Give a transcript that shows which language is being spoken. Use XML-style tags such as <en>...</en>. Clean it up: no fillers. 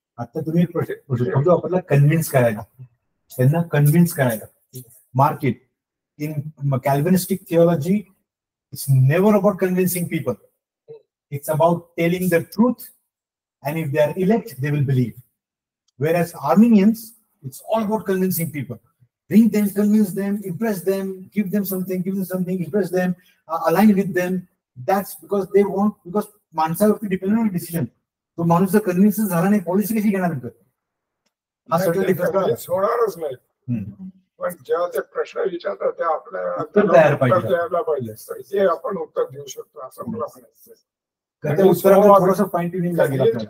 <mr>आता तुम्ही आपल्याला कन्व्हिन्स करायला, त्यांना कन्व्हिन्स करायला.</mr> <en>Market in Calvinistic theology it's never about convincing people, it's about telling the truth, and if they are elect they will believe. Whereas Armenians, it's all about convincing people. Bring them, convince them, impress them, give them something, impress them, align with them. That's because they want, because</en> <mr>माणसावरती depend on decision. तो माणूस जर convince झाला नाही, policy कशी घेणार नंतर? हा सगळं डिफरन्स होणारच नाही. पण जेव्हा ते प्रश्न विचारतात ते आपल्याला उत्तर द्यायला पाहिजे, ते आपण उत्तर देऊ शकतो असं मला म्हणायचं. थोडंसं फाईन ट्युनिंग लागेल.</mr>